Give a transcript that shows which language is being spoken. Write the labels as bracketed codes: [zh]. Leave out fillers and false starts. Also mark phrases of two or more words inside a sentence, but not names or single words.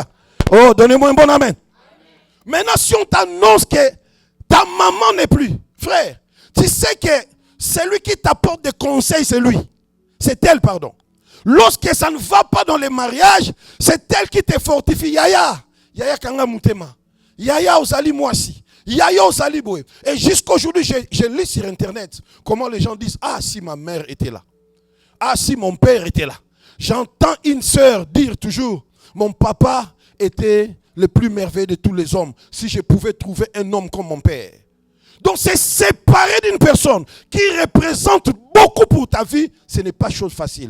[fr] Oh, donnez-moi un bon amen. Maintenant, si on t'annonce que ta maman n'est plus, frère, tu sais que celui qui t'apporte des conseils, c'est lui. C'est elle, pardon. Lorsque ça ne va pas dans les mariages, c'est elle qui te fortifie. [ln] Yaya. Yaya Kanga Moutema. Yaya Ozali Moisi. Yaya Ozali Boé. [fr] Et jusqu'aujourd'hui, je lis sur Internet comment les gens disent, ah, si ma mère était là. Ah, si mon père était là. J'entends une sœur dire toujours, mon papa était le plus merveilleux de tous les hommes. Si je pouvais trouver un homme comme mon père. Donc c'est séparer d'une personne qui représente beaucoup pour ta vie, ce n'est pas chose facile.